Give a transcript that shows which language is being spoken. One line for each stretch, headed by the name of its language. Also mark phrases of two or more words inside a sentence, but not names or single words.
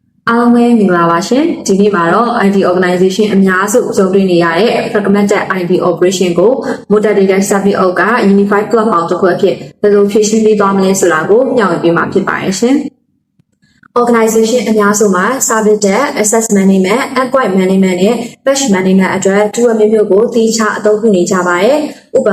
Burmese: အားလုံးပဲမင်္ဂလာပါရှင်ဒီနေ့မှာတော့
English: IT organization
Burmese: အများစုကြုံတွေ့နေရတဲ့
English: fragmented IT operation
Burmese: ကို
English: Model Data Service
Burmese: အောက်က
English: Unified Platform
Burmese: တစ်ခုအဖြစ်ဘယ်လိုဖြည့်ရှင်းပေးသွားမလဲဆိုတာကိုမျှဝေပေးမှာဖြစ်ပါတယ်ရှင် Organization အများစုမှာ
English: Service Desk, Access Management, Endpoint Management
Burmese: နဲ့
English: Patch Management
Burmese: အတွက် tool မျိုးမျိုးကိုတိကျအသုံးပြုနေကြပါတယ်။ဥပ